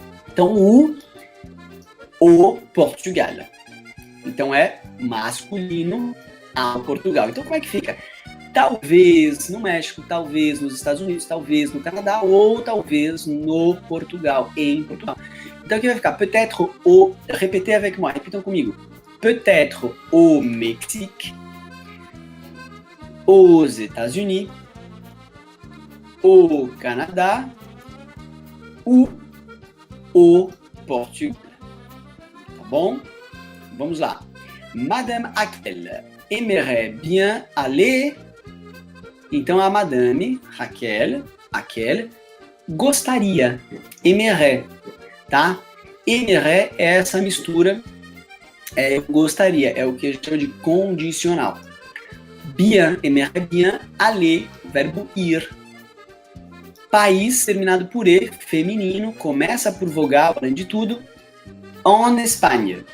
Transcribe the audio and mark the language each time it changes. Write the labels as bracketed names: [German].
[Portuguese] Então, U, o Portugal. Então, é masculino ao Portugal. Então, como é que fica? Talvez no México, talvez nos Estados Unidos, talvez no Canadá, ou talvez no Portugal, em Portugal. Então, aqui vai ficar [French] peut-être au... Répétez avec moi, [Portuguese] repitam comigo. [French] Peut-être au Mexique, aux États-Unis, au Canada ou au Portugal. [Portuguese] Tá bom? Vamos lá. [French] Madame Raquel aimerait bien aller. [Portuguese] Então, a Madame Raquel gostaria. Aimerait, tá? Aimerait é essa mistura. Eu gostaria, é o que a gente chama de condicional. Bien, aimerait bien, aller, verbo ir. País, terminado por E, feminino, começa por vogal, além de tudo, [French] en Espagne.